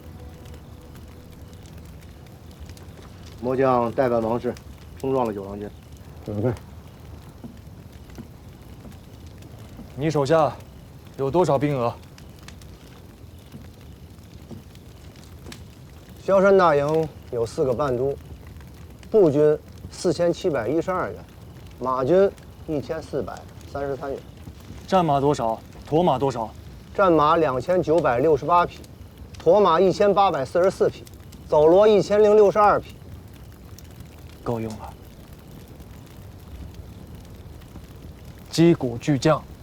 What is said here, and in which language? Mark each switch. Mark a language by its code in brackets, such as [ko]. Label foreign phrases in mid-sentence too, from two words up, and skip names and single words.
[zh] 末将代办王事，冲撞了九郎军。准备。你手下有多少兵额？萧山大营有4个伴都，步軍4712員，馬軍1433員。戰馬多少？驮馬多少？戰馬2968匹，驮馬1844匹，走騾1062匹。夠用了。擊鼓巨將。